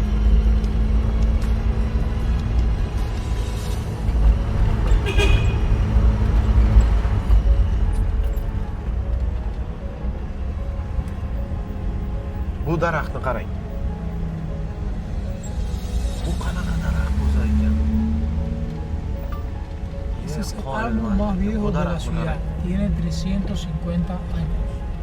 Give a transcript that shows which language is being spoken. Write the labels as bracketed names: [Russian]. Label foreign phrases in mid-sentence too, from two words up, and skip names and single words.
[Uzbek] Bu daraxtni qarang. Bu qanaqa daraxt bo'lsa ekan? [Spanish] Ese es el árbol más viejo de la ciudad. Tiene 350 años.